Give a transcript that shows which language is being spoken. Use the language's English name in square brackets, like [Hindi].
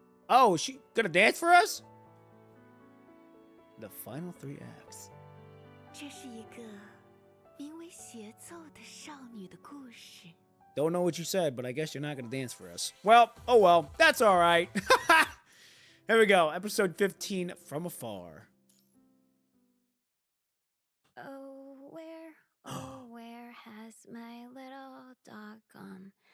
[English] Oh, is she gonna dance for us? The final 3 acts. [Chinese] 这是一个名为协奏的少女的故事。 [English] Don't know what you said, but I guess you're not gonna dance for us. Well, oh well, that's alright. Here we go, episode 15, From Afar. Oh, where has my little dog gone?